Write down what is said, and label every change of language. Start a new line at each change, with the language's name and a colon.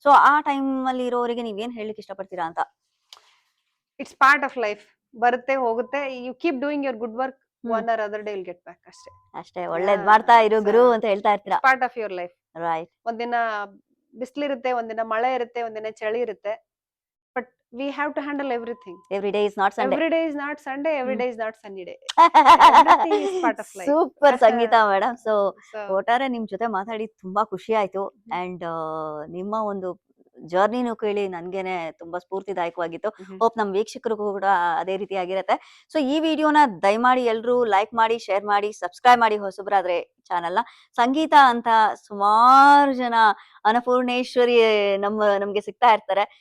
Kannada: So ಆ time ಅಲ್ಲಿ ಇರೋರಿಗೆ ನೀವೇನ್ ಹೇಳಲಿಕ್ಕೆ ಇಷ್ಟಪಡ್ತೀರಾ ಅಂತ?
English: It's part of life.
Kannada: ಬರುತ್ತೆ ಹೋಗುತ್ತೆ.
English: You keep doing your good work, one or other day will get back.
Kannada: ಅಷ್ಟೇ, ಒಳ್ಳೇದ್ ಮಾಡ್ತಾ ಇರು ಗುರು ಅಂತ ಹೇಳ್ತಾ ಇರ್ತೀರಾ.
English: Part of your life. Right.
Kannada: ಒಂದಿನ ಬಿಸಿಲಿರುತ್ತೆ, ಒಂದಿನ ಮಳೆ ಇರುತ್ತೆ, ಒಂದಿನ ಚಳಿ ಇರುತ್ತೆ. But
English: we have to handle everything. Every day is not Sunday. Every day is not Sunday, every day is not sunny day. Everything is part of life.
Kannada: Super Sangeetha madam. So So, ಒಟ್ಟಾರೆ ನಿಮ್ ಜೊತೆ ಮಾತಾಡಿ ತುಂಬಾ ಖುಷಿ ಆಯ್ತು. And ನಿಮ್ಮ ಒಂದು ಜರ್ನಿನೂ ಕೇಳಿ ನನ್ಗೇನೆ ತುಂಬಾ ಸ್ಫೂರ್ತಿದಾಯಕವಾಗಿತ್ತು. ಹೋಪ್ ನಮ್ ವೀಕ್ಷಕರಿಗೂ ಕೂಡ ಅದೇ ರೀತಿ ಆಗಿರತ್ತೆ. ಸೊ ಈ ವಿಡಿಯೋನ ದಯಮಾಡಿ ಎಲ್ರು ಲೈಕ್ ಮಾಡಿ, ಶೇರ್ ಮಾಡಿ, ಸಬ್ಸ್ಕ್ರೈಬ್ ಮಾಡಿ ಹೊಸಬ್ರಾದ್ರೆ ಚಾನಲ್ನ. ಸಂಗೀತ ಅಂತ ಸುಮಾರು ಜನ ಅನ್ನಪೂರ್ಣೇಶ್ವರಿ ನಮ್ಗೆ ಸಿಗ್ತಾ ಇರ್ತಾರೆ.